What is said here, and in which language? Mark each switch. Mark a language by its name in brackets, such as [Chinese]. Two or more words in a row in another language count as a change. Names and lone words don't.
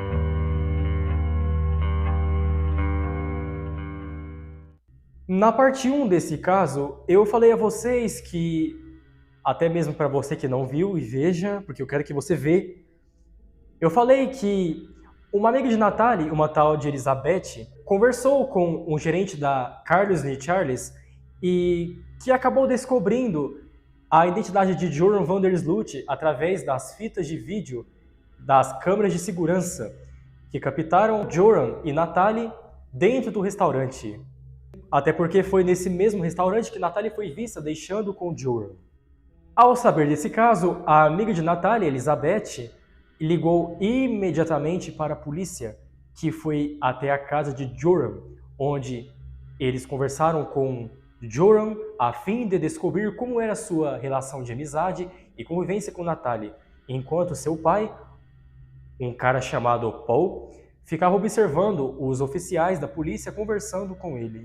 [Portuguese] Na parte 1 desse caso, eu falei a vocês que, até mesmo para você que não viu, e veja, porque eu quero que você veja, eu falei que uma amiga de Natalie, uma tal de Elizabeth, conversou com um gerente da Carlos & Charles e que acabou descobrindo a identidade de Joran van der Sloot através das fitas de vídeo das câmeras de segurança que captaram Joran e Natalie dentro do restaurante. Até porque foi nesse mesmo restaurante que Natalie foi vista deixando com Joran. Ao saber desse caso, a amiga de Natalie, Elizabeth, ligou imediatamente para a polícia, que foi até a casa de Joran, onde eles conversaram com Joran a fim de descobrir como era sua relação de amizade e convivência com Natalie, enquanto seu pai, um cara chamado Paul, ficava observando os oficiais da polícia conversando com ele.